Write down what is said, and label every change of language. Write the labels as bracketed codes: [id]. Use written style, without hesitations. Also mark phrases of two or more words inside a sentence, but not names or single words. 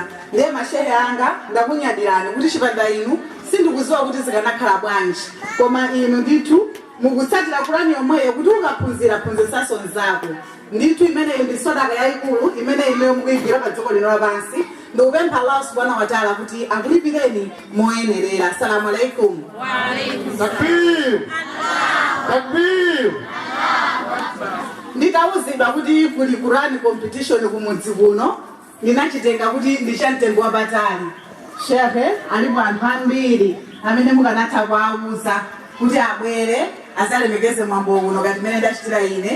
[ny] Ndiye mashehe anga ndakunyadirani kuti chipanda inu sindikuziwa kuti zikanakhala bwanji. Koma inu ndithu mukutsatira Qur'ani yomweyo kuti ukaphunzira phunzisaso nzako. Ndithu imeneyo ndi sadaka yayikulu imene imeyo mukuyigwira pa dziko lino lapansi. Ndikupempha [ar] الله سبحانه وتعالى [ny] kuti akulipireni moyenerera. [ar] السلام عليكم. وعليكم تكبير! تكبير! [ny] Ndikawuzidwa kuti kuli Qur'ani competition kumudzi kuno, ndinachitenga kuti ndichamtengo wapatali. Sheikh alipo anthu ambiri amene mukanatha kuwauza kuti abwere azalemekeze mwambo uno ngati mmene ndachitira ine.